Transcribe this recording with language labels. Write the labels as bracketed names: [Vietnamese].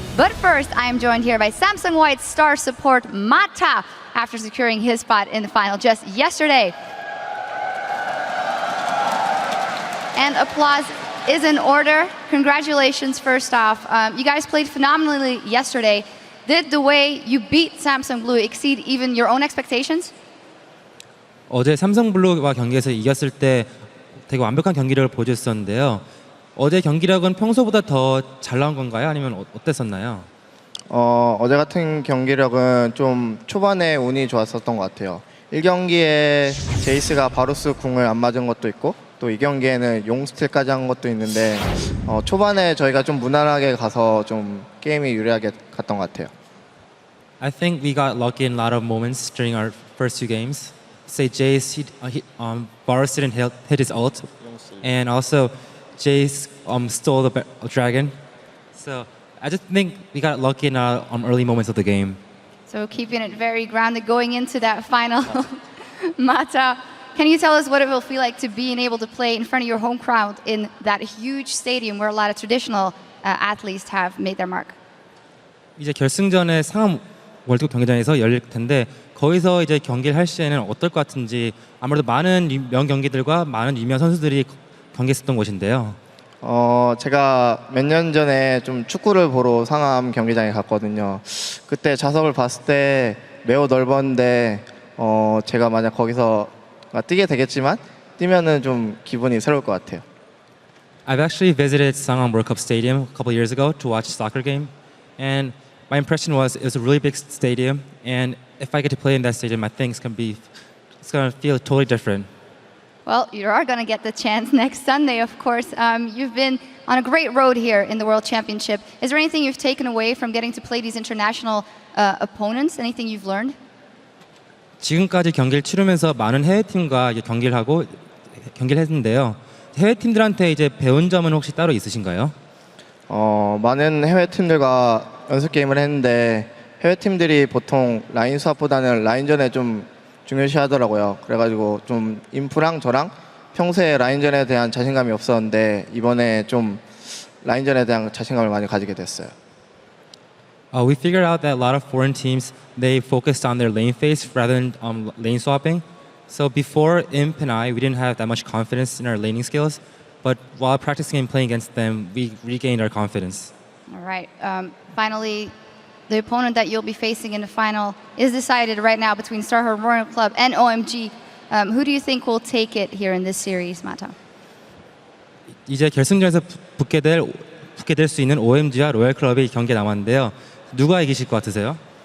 [English] But first, I am joined here by Samsung White's star support, Mata, after securing his spot in the final just yesterday. And applause is in order. Congratulations, first off. You guys played phenomenally yesterday. Did the way you beat Samsung Blue exceed even your own expectations? [Korean] 어제 삼성블루와 경기에서 이겼을 때 되게 완벽한 경기력을 보여줬었는데요. 어제 경기력은 평소보다 더 잘 나온 건가요? 아니면 어땠었나요? 어제 같은 경기력은 좀 초반에 운이 좋았었던 것 같아요. 1경기에 제이스가 바루스 궁을 안 맞은 것도 있고 또 2경기에는 용 스틸까지 한 것도 있는데 초반에 저희가 좀 무난하게 가서 좀 게임이 유리하게 갔던 것 같아요. [English] I think we got lucky in a lot of moments during our first two games. Say Jace, Varus didn't hit his ult, and also Jace stole the dragon. So I just think we got lucky in early moments of the game. So keeping it very grounded going into that final. Mata, can you tell us what it will feel like to being able to play in front of your home crowd in that huge stadium where a lot of traditional athletes have made their mark? [Korean] 이제 결승전에 상암 월드컵 경기장에서 열릴 텐데 거기서 이제 경기를 할 시에는 어떨 것 같은지 아무래도 많은 명경기들과 많은 유명 선수들이 경기했었던 곳인데요. 제가 몇 년 전에 좀 축구를 보러 상암 경기장에 갔거든요. 그때 좌석을 봤을 때 매우 넓었는데 제가 만약 거기서 뛰게 되겠지만 뛰면은 좀 기분이 새로울 것 같아요. [English] I've actually visited Sangam World Cup Stadium a couple years ago to watch a soccer game, and my impression was it was a really big stadium, and if I get to play in that stadium, I think it's gonna feel totally different. Well, you are going to get the chance next Sunday, of course. You've been on a great road here in the World Championship. Is there anything you've taken away from getting to play these international opponents? Anything you've learned? [Korean] 지금까지 경기를 치르면서 많은 해외 팀과 경기를 했는데요. 해외 팀들한테 이제 배운 점은 혹시 따로 있으신가요? 많은 해외 팀들과 연습 게임을 했는데 해외 팀들이 보통 라인 수합보다는 라인전에 좀 중요시 하더라고요. 그래가지고 좀 인프랑 저랑 평소에 라인전에 대한 자신감이 없었는데 이번에 좀 라인전에 대한 자신감을 많이 가지게 됐어요. [English] We figured out that a lot of foreign teams, they focused on their lane phase rather than lane swapping. So before Imp and we didn't have that much confidence in our laning skills. But while practicing and playing against them, we regained our confidence. All right. Finally, the opponent that you'll be facing in the final is decided right now between Starhorn Royal Club and OMG. Who do you think will take it here in this series, Mata? [Korean] 이제 결승전에서 붙게 될 수 있는 OMG와 로얄 클럽이 경기에 남았는데요. 누가 이기실 것 같으세요?